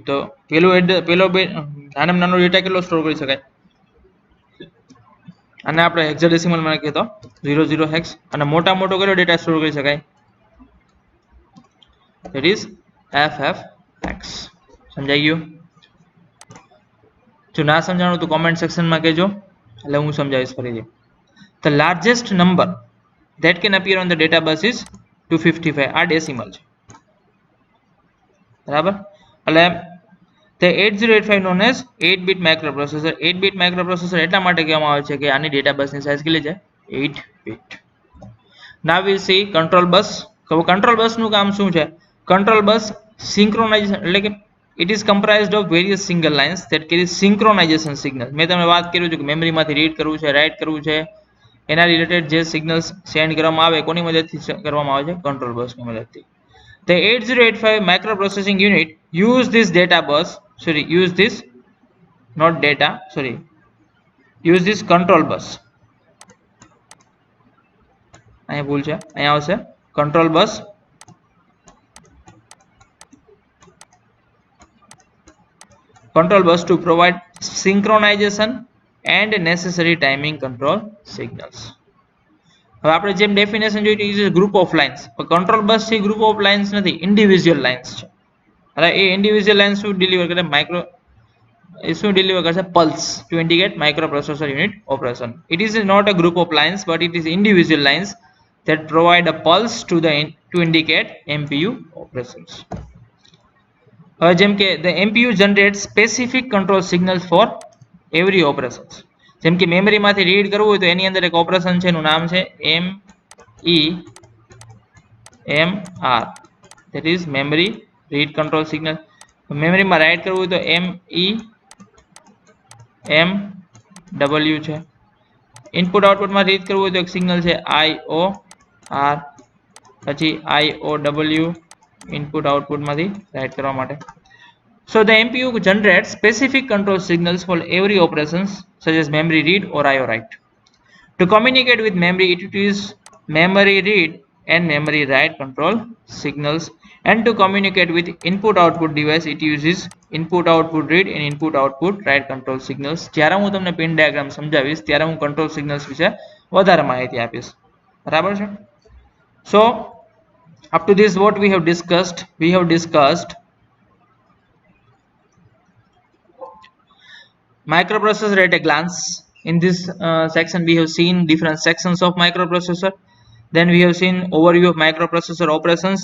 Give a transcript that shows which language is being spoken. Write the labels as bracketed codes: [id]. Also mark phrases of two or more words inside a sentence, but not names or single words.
[gu] તો પેલો બીટ નાનામાં નાનો ડેટા કેટલો સ્ટોર કરી શકાય? અને આપણે હેક્સાડેસિમલ માં લખીએ તો 00 હેક્સ. અને મોટો કેટલો ડેટા સ્ટોર કરી શકાય? [en] That is FFX. [gu] સમજાઈ ગયું? જો ના સમજાણું તો કોમેન્ટ સેક્શનમાં કહેજો, એટલે હું સમજાવીશ ફરીથી. [en] The largest number that can appear on the data bus is 255. [gu] આ ડેસિમલ છે, બરાબર? [en] એટલે the 8085 known as 8-bit microprocessor. 8-bit microprocessor [gu] એટલા માટે કહેવામાં આવે છે કે આની ડેટા બસની સાઇઝ કેટલી છે? [en] 8 bit. Now we see control bus. [gu] કંટ્રોલ બસનું કામ શું છે? [en] Control bus synchronization [gu] એટલે કે [en] it is comprised of various single lines that carry synchronization signals. [gu] મેં તમને વાત કર્યું છે કે મેમરીમાંથી રીડ કરવું છે, રાઇટ કરવું છે, એના રિલેટેડ જે [en] signals send [gu] કરવામાં આવે કોની મદદથી કરવામાં આવે છે? કંટ્રોલ બસની મદદથી. [en] The 8085 microprocessing unit use this data bus, use this control bus. [gu] અહીંયા ભૂલ છે, અહીંયા આવશે [en] control bus to provide synchronization and necessary timing control signals. [gu] હવે આપણે જેમ ડેફિનેશન જોઈ [en] is group of lines, [gu] પણ કંટ્રોલ બસ છે [en] group of lines [gu] નથી, [en] individual lines [gu] છે. હવે એ [en] individual lines [gu] શું ડિલિવર કરે? [en] પલ્સ to indicate microprocessor unit operation. It is not a group of lines, but it is individual lines that provide a pulse to indicate MPU operations. [gu] જેમ કે [en] the MPU generates specific control signals for every operations. [gu] જેમ કે મેમરીમાંથી રીડ કરવું હોય તો એની અંદર એક ઓપરેશન છે, એનું નામ છે MEMR, [en] that is memory read control signal. [gu] મેમરીમાં રાઇટ કરવું હોય તો MEMW છે. ઇનપુટ આઉટપુટમાં રીડ કરવું હોય તો એક સિગ્નલ છે IOR, પછી IOW ઇનપુટ આઉટપુટમાંથી રાઇટ કરવા માટે. [en] So the MPU generates specific control signals for every operations such as memory read or IO write. To communicate with memory, it uses memory read and memory write control signals, and to communicate with input output device, it uses input output read and input output write control signals. [gu] જ્યારે હું તમને [en] pin diagram [gu] સમજાવીશ ત્યારે હું [en] control signals [gu] વિશે વધારે માહિતી આપીશ. બરાબર છે? [en] So up to this what we have discussed microprocessor at a glance. In this section we have seen different sections of microprocessor, then we have seen overview of microprocessor operations.